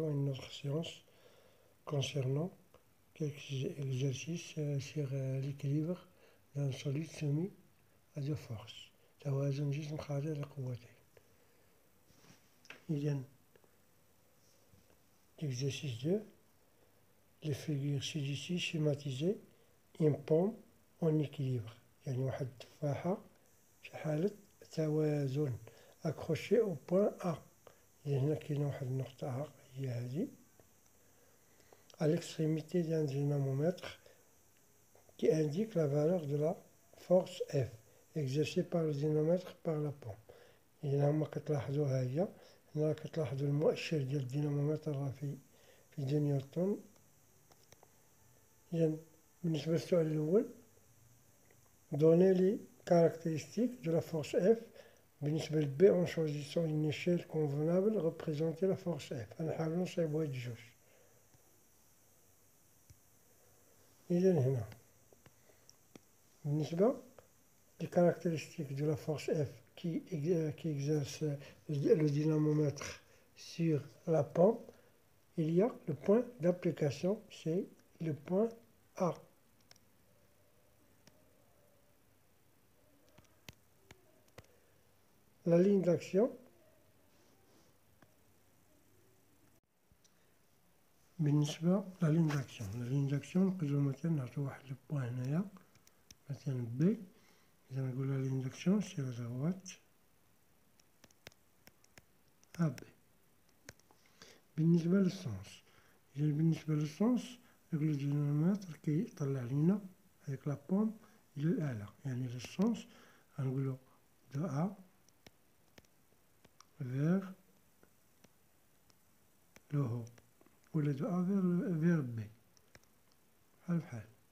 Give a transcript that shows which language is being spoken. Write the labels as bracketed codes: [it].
[fr] Une autre séance concernant quelques exercices sur l'équilibre d'un solide soumis à deux forces. [ar] توازن جسم خاضع لقوتين. [fr] إذن l'exercice 2, les figures ci-dessous schématisées une pomme en équilibre. [ar] يعني واحد التفاحة في حالة توازن [fr] accrochée au point A. [ar] هنا كاينة واحد النقطة A هي هذه [fr] à l'extrémité d'un dynamomètre qui indique la valeur de la force F exercée par le dynamomètre par la pomme. [ar] هنا هما كتلاحظوا ها هي هنا كتلاحظوا المؤشر ديال الدينامومتر راه في 2 نيوتن. إذن بالنسبة للسؤال الأول [fr] donner les caractéristiques de la force F. بالنسبة ل B en choisissant une échelle convenable représenter la force F. [ar] غنحاولو نصايبو هاد الجوج. إذن هنا بالنسبة [fr] les caractéristiques de la force F qui exerce le dynamomètre sur la pomme, il y a le point d'application, c'est le point A. La ligne d'action, [ar] بالنسبة [fr] la ligne d'action [ar] نقدرو مثلا نعطيو واحد لو بوان هنايا مثلا B. إذا نقول [fr] la ligne d'action c'est la droite AB. [ar] بالنسبة للسونس، إذا بالنسبة للسونس نقولو الدينامومتر كيطلع لينا هاديك لا بوم إلى الأعلى، يعني للسونس غنقولو دو [fr] A vers le haut [ar] ولا دو [fr] A vers B [ar] بحال بحال.